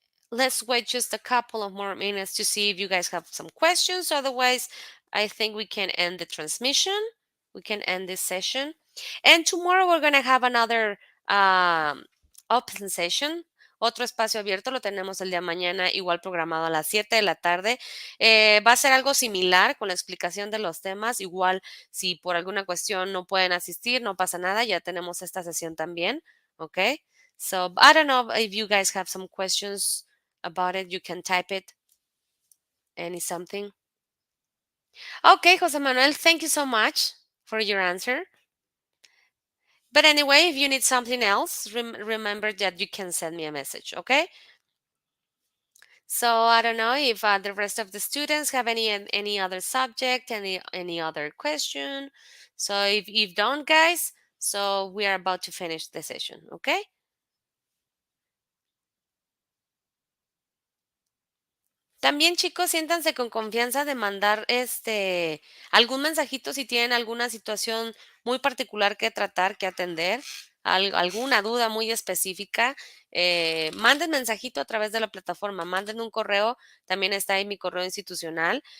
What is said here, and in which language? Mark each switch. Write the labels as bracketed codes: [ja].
[en] Let's wait just a couple of more minutes to see if you guys have some questions. Otherwise, I think we can end the transmission. We can end this session. And tomorrow we're going to have another open session. [es] Otro espacio abierto lo tenemos el día de mañana, igual programado a las 7 de la tarde. Va a ser algo similar con la explicación de los temas. Igual, si por alguna cuestión no pueden asistir, no pasa nada. Ya tenemos esta sesión también. ¿Ok? [en] So I don't know if you guys have some questions about it. You can type it. Any something. Okay, Jose Manuel, thank you so much for your answer. But anyway, if you need something else, remember that you can send me a message, okay? So I don't know if the rest of the students have any other subject, any other question. So if don't, guys, so we are about to finish the session, okay? [es] También, chicos, siéntanse con confianza de mandar algún mensajito si tienen alguna situación muy particular que tratar, que atender. alguna duda muy específica, manden mensajito a través de la plataforma, manden un correo, también está ahí mi correo institucional.